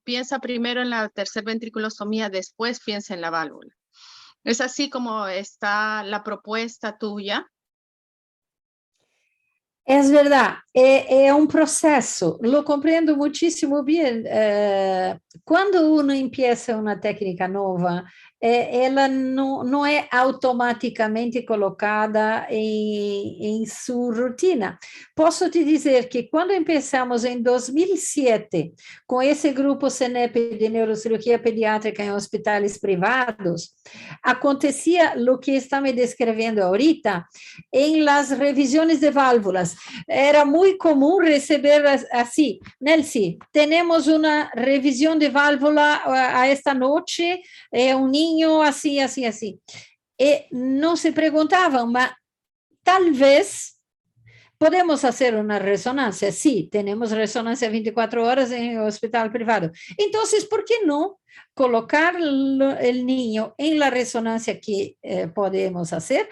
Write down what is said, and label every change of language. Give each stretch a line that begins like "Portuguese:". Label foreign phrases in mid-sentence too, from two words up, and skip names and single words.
Spanish: Piensa primero en la tercer ventriculostomía, después piensa en la válvula. ¿Es así como está la propuesta tuya? Es verdad, es un proceso, lo comprendo muchísimo bien. Cuando uno empieza una técnica nueva,
Portuguese: ela não é automaticamente colocada em sua rotina. Posso te dizer que quando começamos em 2007 com esse grupo CENEP de neurocirurgia pediátrica em hospitais privados, acontecia o que está me descrevendo ahorita em las revisões de válvulas. Era muito comum receber assim, Nelcy, temos uma revisão de válvula a esta noite,
Spanish: niño así, así, así. No se preguntaban, tal vez podemos hacer una resonancia. Sí, tenemos resonancia 24 horas en el hospital privado. Entonces, ¿por qué no colocar el niño en la resonancia que podemos hacer?